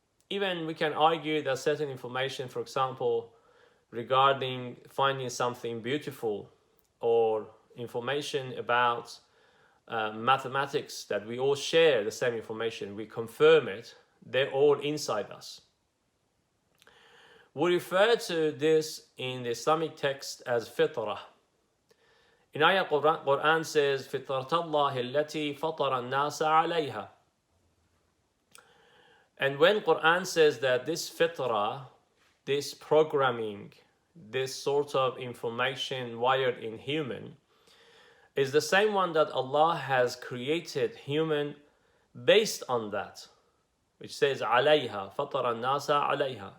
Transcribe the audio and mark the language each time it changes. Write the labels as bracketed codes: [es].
[en] Even we can argue that certain information, for example, regarding finding something beautiful, or information about mathematics, that we all share the same information, we confirm it, they're all inside us. We refer to this in the Islamic text as fitrah. In ayah Quran says, [ar] فِطْرَةَ اللَّهِ الَّتِي فَطَرَ النَّاسَ عَلَيْهَا. [en] And when Quran says that this fitrah, this programming, this sort of information wired in human, is the same one that Allah has created human based on that, which says [ar] عَلَيْهَا فَطَرَ النَّاسَ عَلَيْهَا.